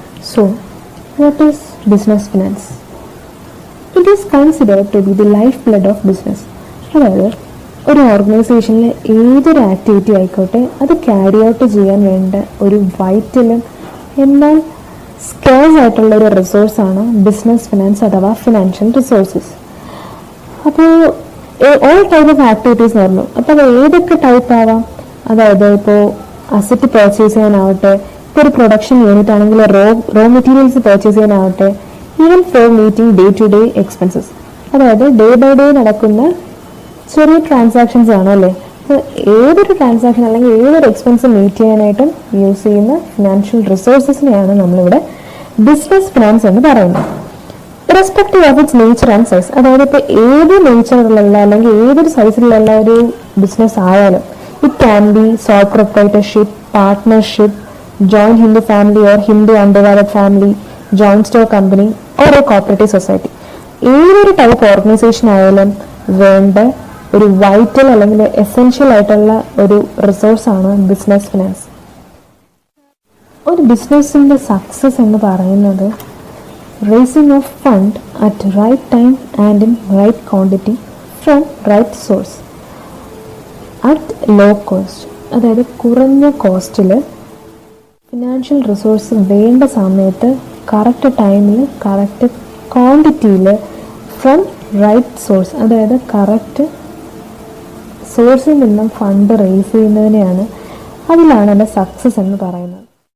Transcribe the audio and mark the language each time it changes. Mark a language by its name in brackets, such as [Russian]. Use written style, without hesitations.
[English] So what is business finance? It is considered to be the lifeblood of business. [Malayalam] അതായത് ഒരു ഓർഗനൈസേഷനിലെ ഏതൊരു activity ആയിക്കോട്ടെ അത് ക്യാരി ഔട്ട് ചെയ്യാൻ വേണ്ട ഒരു വൈറ്റലും എന്നാൽ സ്കേഴ്സ് ആയിട്ടുള്ള ഒരു റിസോഴ്സാണ് ബിസിനസ് ഫിനാൻസ് അഥവാ ഫിനാൻഷ്യൽ റിസോഴ്സസ്. അപ്പോൾ ഓൾ ടൈപ്പ് ഓഫ് ആക്ടിവിറ്റീസ് എന്ന് പറഞ്ഞു. അപ്പോൾ അത് ഏതൊക്കെ ടൈപ്പ് ആവാം? അതായത് ഇപ്പോൾ അസറ്റ് പർച്ചേസ് ചെയ്യാനാവട്ടെ, ഇപ്പോൾ ഒരു പ്രൊഡക്ഷൻ യൂണിറ്റ് ആണെങ്കിൽ raw materials purchase ചെയ്യാനാവട്ടെ, [English] even for meeting day to day expenses, [Malayalam] അതായത് ഡേ ബൈ ഡേ നടക്കുന്ന ചെറിയ ട്രാൻസാക്ഷൻസ് ആണ് അല്ലേ. അപ്പോൾ ഏതൊരു ട്രാൻസാക്ഷൻ അല്ലെങ്കിൽ ഏതൊരു എക്സ്പെൻസ് മീറ്റ് ചെയ്യാനായിട്ടും യൂസ് ചെയ്യുന്ന ഫിനാൻഷ്യൽ റിസോഴ്സസിനെയാണ് നമ്മളിവിടെ ബിസിനസ് ഫിനാൻസ് എന്ന് പറയുന്നത്. [English] respective of its nature and size, [Malayalam] അതായത് ഇപ്പോൾ ഏത് നേച്ചറിലുള്ള അല്ലെങ്കിൽ ഏതൊരു സൈസിലുള്ള ഒരു ബിസിനസ് ആയാലും, [English] it can be sole proprietorship, partnership, joint Hindu family or Hindu undivided family, joint stock company or a cooperative society. [Malayalam] ഏതൊരു ടൈപ്പ് ഓർഗനൈസേഷൻ ആയാലും വേണ്ട ഒരു വൈറ്റൽ അല്ലെങ്കിൽ എസെൻഷ്യൽ ആയിട്ടുള്ള ഒരു റിസോഴ്സാണ് ബിസിനസ് ഫിനാൻസ്. ഒരു ബിസിനസ്സിൻ്റെ സക്സസ് എന്ന് പറയുന്നത് [English] raising of fund at right time and in right quantity from right source at low cost, [Malayalam] അതായത് കുറഞ്ഞ കോസ്റ്റിൽ ഫിനാൻഷ്യൽ റിസോഴ്സ് വേണ്ട സമയത്ത് കറക്റ്റ് ടൈമിൽ കറക്റ്റ് ക്വാണ്ടിറ്റിയിൽ [English] from right source, [Malayalam] അതായത് കറക്റ്റ് സോഴ്സിൽ നിന്നും ഫണ്ട് റേസ് ചെയ്യുന്നതിനെയാണ് അതിലാണ് എൻ്റെ സക്സസ് എന്ന് പറയുന്നത്.